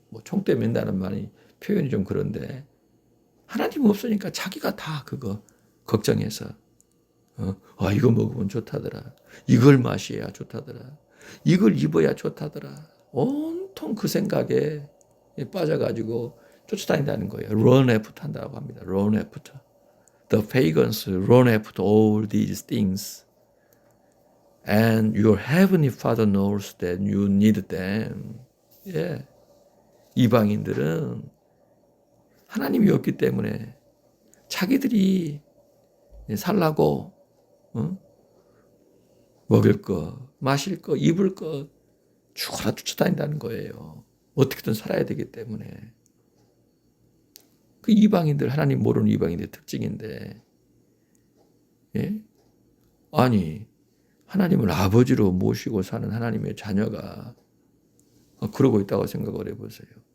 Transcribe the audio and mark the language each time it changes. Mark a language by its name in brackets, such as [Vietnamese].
[Korean] 뭐 총대 맨다는 말이 표현이 좀 그런데 하나님 없으니까 자기가 다 그거 걱정해서 이거 먹으면 좋다더라. 이걸 마셔야 좋다더라. 이걸 입어야 좋다더라. 온통 그 생각에 빠져가지고 쫓아다닌다는 거예요. [English] run after [Korean] 한다고 합니다. [English] run after. The pagans run after all these things. And your heavenly Father knows that you need them. [Korean] 예. 이방인들은 하나님이 없기 때문에 자기들이 살라고 먹을 거, 마실 거, 입을 거 죽어라 쫓아다닌다는 거예요. 어떻게든 살아야 되기 때문에. 그 이방인들, 하나님 모르는 이방인들의 특징인데, 아니, 하나님을 아버지로 모시고 사는 하나님의 자녀가 그러고 있다고 생각을 해보세요.